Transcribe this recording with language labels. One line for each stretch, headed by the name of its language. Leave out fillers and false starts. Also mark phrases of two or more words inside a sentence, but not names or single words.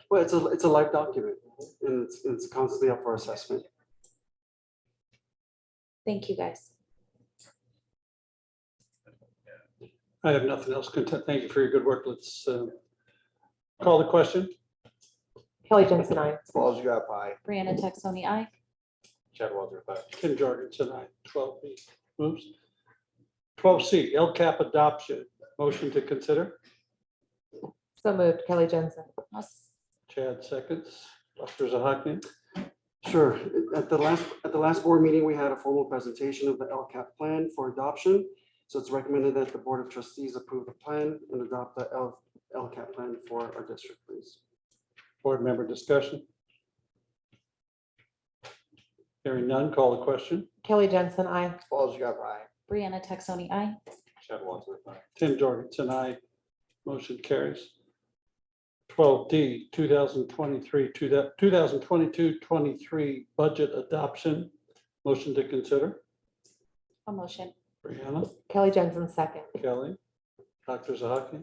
English: Well, it's a live document, and it's constantly up for assessment. Thank you, guys. I have nothing else. Thank you for your good work. Let's call the question. Kelly Jensen, I. Falls Gap, aye. Brianna Texoni, aye. Chad Walter, aye. Tim Jorgensen, aye. 12B moves. 12C, LCAP adoption. Motion to consider. So moved, Kelly Jensen. Chad seconds. Dr. Zahaki. Sure. At the last board meeting, we had a formal presentation of the LCAP plan for adoption. So it's recommended that the Board of Trustees approve the plan and adopt the LCAP plan for our district, please. Board member discussion. Hearing none, call the question. Kelly Jensen, I. Falls Gap, aye. Brianna Texoni, aye. Chad Walter, aye. Tim Jorgensen, aye. Motion carries. 12D, 2022-23 budget adoption. Motion to consider. A motion. Brianna, Kelly Jensen, second. Kelly, Dr. Zahaki.